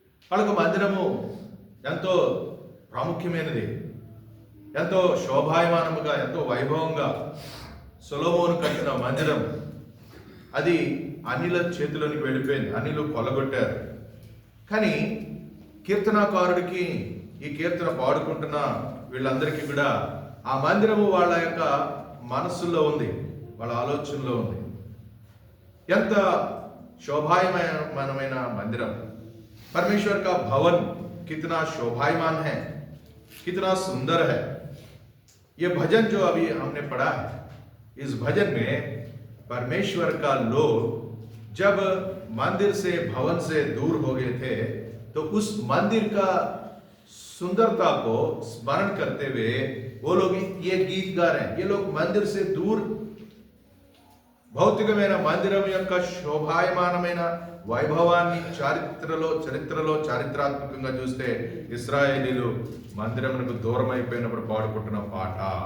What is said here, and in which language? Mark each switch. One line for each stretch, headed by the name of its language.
Telugu: వాళ్ళకు మందిరము ఎంతో ప్రాముఖ్యమైనది, ఎంతో శోభాయమానముగా, ఎంతో వైభవంగా సొలొమోను కట్టిన మందిరం అది అనిల చేతిలోనికి వెళ్ళిపోయింది. అనిలు కొలగొట్టారు. కానీ కీర్తనాకారుడికి, ఈ కీర్తన పాడుకుంటున్న వీళ్ళందరికీ కూడా ఆ మందిరము వాళ్ళ యొక్క మనస్సులో ఉంది, వాళ్ళ ఆలోచనలో ఉంది.
Hindi: ఎంత शोभायमान मंदिरम, परमेश्वर का भवन कितना शोभायमान है, कितना सुंदर है। ये भजन जो अभी हमने पढ़ा है, इस भजन में परमेश्वर का लोग जब मंदिर से, भवन से दूर हो गए थे, तो उस मंदिर का सुंदरता को स्मरण करते हुए वो लोग ये गीत गा रहे हैं। ये लोग मंदिर से दूर
Telugu: భౌతికమైన మందిరం యొక్క శోభాయమానమైన వైభవాన్ని చరిత్రలో చారిత్రాత్మకంగా చూస్తే ఇశ్రాయేలీలు మందిరమునకు దూరం అయిపోయినప్పుడు పాడుకుంటున్న పాట.